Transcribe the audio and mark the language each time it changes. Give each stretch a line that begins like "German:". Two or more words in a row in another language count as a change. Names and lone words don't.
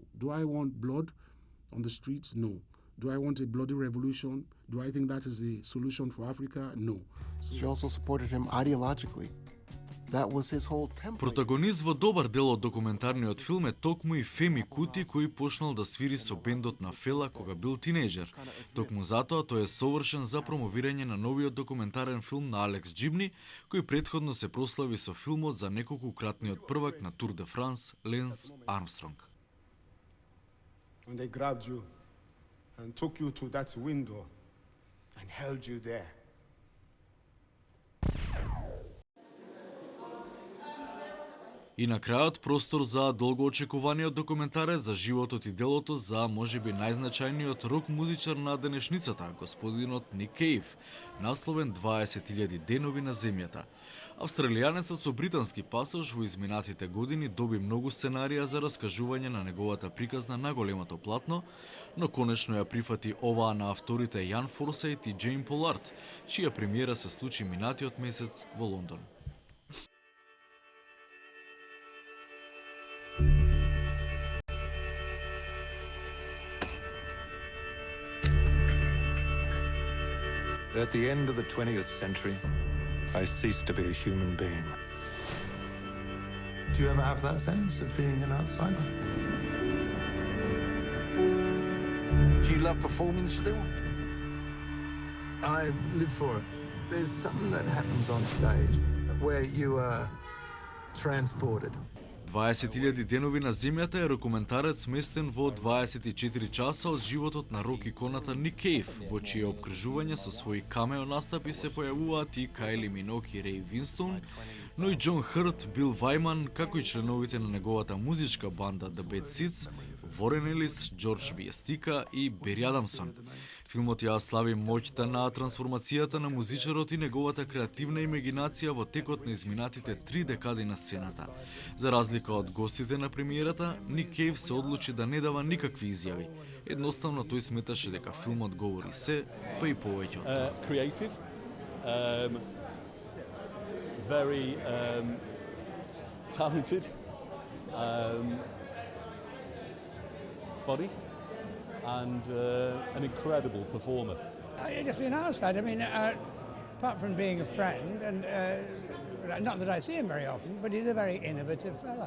English: Do I want blood on the streets? No. Do I want a bloody revolution? Do I think that is the solution for Africa? No. She also supported him ideologically. That was his whole template.
Macedonian: Протагонист во добар дел од документарниот филм е токму и Феми Кути, кој почнал да свири со бендот на Фела кога бил тинејџер. Токму затоа тој е совршен за промовирање на новиот документарен филм на Алекс Джибни, кој претходно се прослави со филмот за неколкукратниот првак на Тур де Франс, Ленс Армстронг.
English: When they grabbed you and took you to that window and held you there.
Macedonian: И на крајот простор за долгоочекуваниот документарец за животот и делото за можеби најзначајниот рок музичар на денешницата, господинот Ник Кейв, насловен 20.000 денови на земјата. Австралијанецот со британски пасош во изминатите години доби многу сценарија за раскажување на неговата приказна на големото платно, но конечно ја прифати оваа на авторите Јан Форсайт и Джейн Полард, чија премиера се случи минатиот месец во Лондон.
English: At the end of the 20th century, I ceased to be a human being. Do you ever have that sense of being an outsider? Do you love performing still? I live for it. There's something that happens on stage where you are transported.
Macedonian: 20.000 денови на земјата е рокументарец сместен во 24 часа од животот на рок-иконата Ник Кейв, во чие обкружување со своји камео настапи се појавуваат и Кайли Минок и Рей Винстон, но и Џон Хрт, Бил Вајман, како и членовите на неговата музичка банда The Bad Seeds, Ворен Елис, Џорџ Виестика и Бери Адамсон. Филмот ја слави моќта на трансформацијата на музичарот и неговата креативна имагинација во текот на изминатите 3 декади на сцената. За разлика од гостите на премиерата, Ник Кейв се одлучи да не дава никакви изјави. Едноставно тој сметаше дека филмот говори се, па и повеќе од тоа.
English: Creative, very talented, funny, and an incredible performer. Just being outside, I mean, apart from being a friend, and not that I see him very often, but he's a very innovative fella.